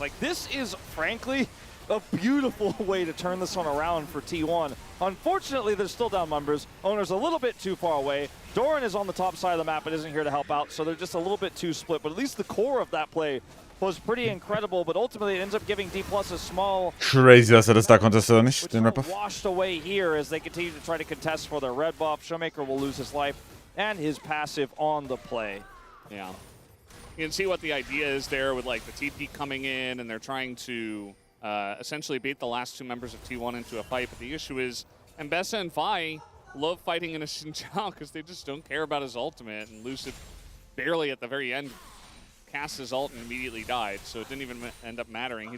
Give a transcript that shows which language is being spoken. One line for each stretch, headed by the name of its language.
English: Like, this is, frankly, a beautiful way to turn this one around for T1. Unfortunately, they're still down numbers. Owner's a little bit too far away. Doran is on the top side of the map but isn't here to help out, so they're just a little bit too split. But at least the core of that play was pretty incredible, but ultimately it ends up giving D+ a small...
German: Crazy, dass das da contestet oder nicht, den Red Buff.
English: Washed away here as they continue to try to contest for their red buff. Showmaker will lose his life and his passive on the play. Yeah. You can see what the idea is there with like the TP coming in, and they're trying to essentially bait the last two members of T1 into a fight. But the issue is Mbessa and Fai love fighting in a Xinjiang because they just don't care about his ultimate, and Lucid barely at the very end cast his ult and immediately died, so it didn't even end up mattering.